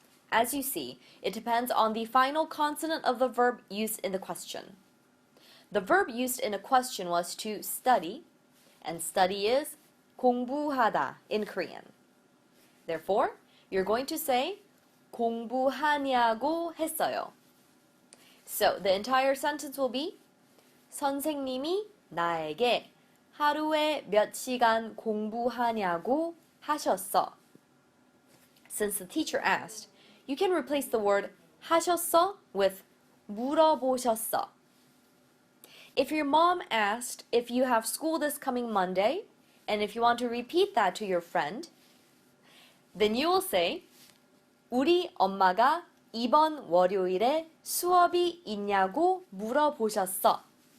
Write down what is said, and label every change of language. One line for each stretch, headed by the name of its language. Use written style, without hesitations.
English: As you see, it depends on the final consonant of the verb used in the question. The verb used in a question was to study, and study is 공부하다 in Korean. Therefore, you're going to say
Korean: 공부하냐고 했어요.
English: So, the entire sentence will be
Korean: 선생님이 나에게 하루에 몇 시간 공부하냐고 하셨어.
English: Since the teacher asked, you can replace the word 하셨어 with 물어보셨어. If your mom asked if you have school this coming Monday, and if you want to repeat that to your friend, then you will say
Korean: 우리 엄마가 이번 월요일에 수업이 있냐고 물어보셨어.